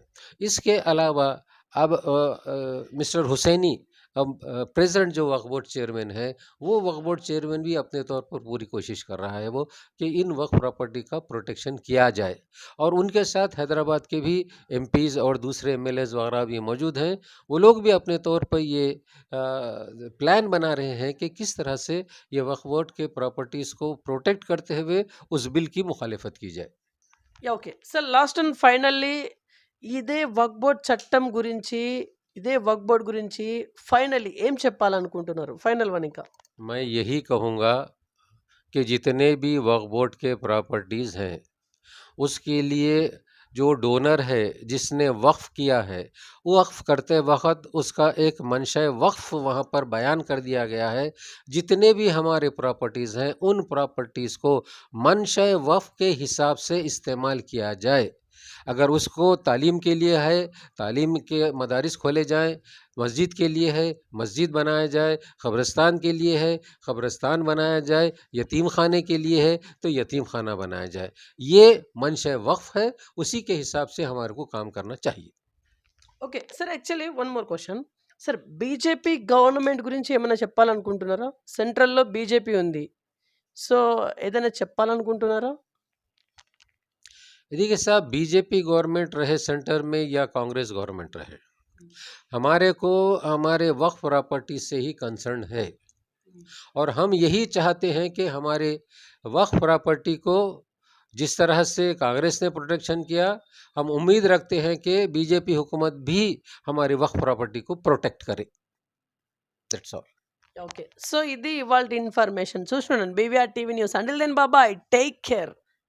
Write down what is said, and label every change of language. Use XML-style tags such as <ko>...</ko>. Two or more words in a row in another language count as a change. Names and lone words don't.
<hi>इसके अलावा अब मिस्टर हुसैनी, अब प्रेज़ेंट जो वक्फ</hi> <en>board chairman</en> <hi>है, वो वक्फ</hi> <en>board chairman</en> <hi>भी अपने तौर पर पूरी कोशिश कर रहा है वो कि इन वक्फ प्रॉपर्टी का प्रोटेक्शन किया जाए। और उनके साथ हैदराबाद के भी एमपीज़ और दूसरे एमएलएज़ वगैरह भी मौजूद हैं। वो लोग भी अपने तौर पर ये प्लान बना रहे हैं कि किस तरह से ये वक्फ बोर्ड के प्रॉपर्टीज़ को प्रोटेक्ट करते हुए उस बिल की मुखालिफत की जाए।</hi> <en>Yeah! Okay.</en> <te>సో,</te> <en>last and finally</en> <te>ఇదే వక్ఫ్ బోర్డ్ చట్టం గురించి, ఇదే వక్ఫ్ బోర్డ్ గురించి ఫైనల్లీ ఏం చెప్పాలనుకుంటున్నారు?</te> <en>final one ఇంకా.</en> <hi>मैं यही कहूँगा कि जितने भी वक्फ बोर्ड के प्रॉपर्टीज़ हैं, उसके लिए जो डोनर है, जिसने वक़्फ़ किया है, वो वक़्फ़ करते वक़्त उसका एक मंशा वक़्फ़ वहाँ पर बयान कर दिया गया है। जितने भी हमारे प्रॉपर्टीज़ हैं, उन प्रॉपर्टीज़ को मंशा वक़्फ़ के हिसाब से इस्तेमाल किया जाए। अगर उसको तालीम के लिए है, तालीम के मदारिस खोले जाएँ, मस्जिद के लिए है, मस्जिद बनाया जाए, क़ब्रिस्तान के लिए है, क़ब्रिस्तान बनाया जाए, यतीम खाने के लिए है, तो यतीम खाना बनाया जाए। ये मंशा वक़्फ़ है, उसी के हिसाब से हमारे को काम करना चाहिए।</hi> <en>Okay. Sir, actually one more question.</en> <te>సార్, బీజేపీ గవర్నమెంట్ గురించి ఏమైనా చెప్పాలనుకుంటున్నారా? సెంట్రల్‌లో బీజేపీ ఉంది. సో, ఏదైనా చెప్పాలనుకుంటున్నారా?</te> <hi>देखिए साहब, बीजेपी गवर्नमेंट रहे सेंटर में या कांग्रेस गवर्नमेंट रहे, हमारे को हमारे वक्फ प्रॉपर्टी से ही कंसर्न है और हम यही चाहते हैं कि हमारे वक्फ प्रॉपर्टी को जिस तरह से कांग्रेस ने प्रोटेक्शन किया, हम उम्मीद रखते हैं कि बीजेपी हुकूमत भी हमारे वक्फ प्रॉपर्टी को प्रोटेक्ट करे।</hi> <en>That's all.</en> <te>ఓకే. సో, ఇది ఇవాల్టి ఇన్ఫర్మేషన్. చూస్తుండండి బీవీఆర్ టీవీ న్యూస్.</te> <en>Until then bye. Take care.</en>